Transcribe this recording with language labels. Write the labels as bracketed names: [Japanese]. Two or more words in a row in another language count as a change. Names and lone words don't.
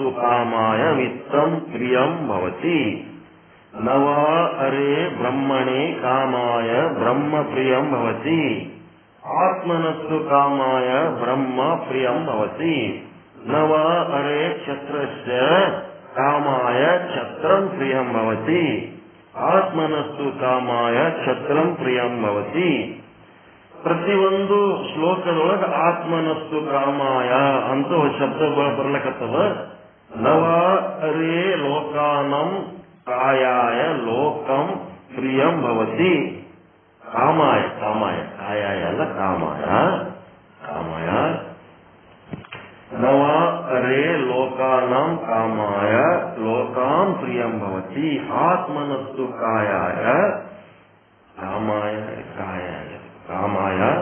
[Sanskrit] ಕಾಮಾಯ ವಿತ್ತಂ ಪ್ರಿಯಂ ಭವತಿ ನವಾ ಅರೆ ಬ್ರಹ್ಮಣೆ ಕಾಮಾಯ ಬ್ರಹ್ಮ ಪ್ರಿಯಂ ಭವತಿ ಆತ್ಮನಸ್ತು ಕಾಮಾಯ ಬ್ರಹ್ಮ ಪ್ರಿಯಂ ಭವತಿ ನವಾ ಅರೆ ಕ್ಷತ್ರಸ್ಯ ಕಾಮಾಯ ಛತ್ರಂ ಪ್ರಿಯಂ ಭವತಿ ಆತ್ಮನಸ್ತು ಕಾಮಾಯ ಛತ್ರಂ ಪ್ರಿಯಂ ಭವತಿ. [Kannada] ಪ್ರತಿಯೊಂದು ಶ್ಲೋಕದೊಳಗೆ [Sanskrit] ಆತ್ಮನಸ್ತು ಕಾಮಾಯ [Kannada] ಅಂತ ಶಬ್ದಗಳು ಬರ್ಲಕತ್ತದ. [Sanskrit] ನವ ಅರೇ ಲೋಕಾನಂ ಕಾಯಾಯ ಲೋಕಂ ಪ್ರಿಯಂ ಭವತಿ ಕಾಮಾಯ ಕಾಮಾಯ ಕಾಯಾಯ ಅಲ್ಲ ಕಾಮಾಯ ಕಾಮಾಯ ನವ ಅರೇ ಲೋಕಾನಂ ಕಾಮಾಯ ಲೋಕಾಂ ಪ್ರಿಯಂ ಭವತಿ ಆತ್ಮನಸ್ತು ಕಾಯಾಯ ಕಾಮಾಯ ಕಾಯಾಯ ಕಾಮಾಯ